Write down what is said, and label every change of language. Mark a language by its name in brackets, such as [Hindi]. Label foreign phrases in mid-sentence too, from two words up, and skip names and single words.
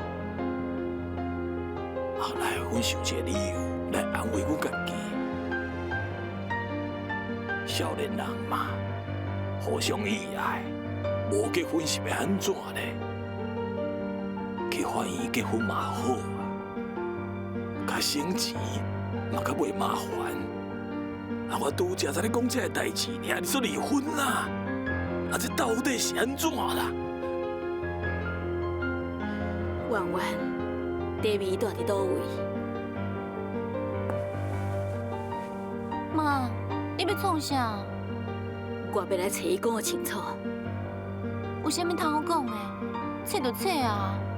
[Min Nan Chinese] 后来阮想一个理由来安慰阮家己，少年人嘛，互相意爱，无结婚是要安怎呢？去法院结婚嘛好啊，较省钱，嘛较袂麻烦。啊，我拄则在咧讲这个代志，尔你说离婚啦？啊，这到底是安怎啦？婉婉，地位住伫倒位？妈，你要创啥？我要来找伊讲个清楚。有啥物通好讲的？切就切啊！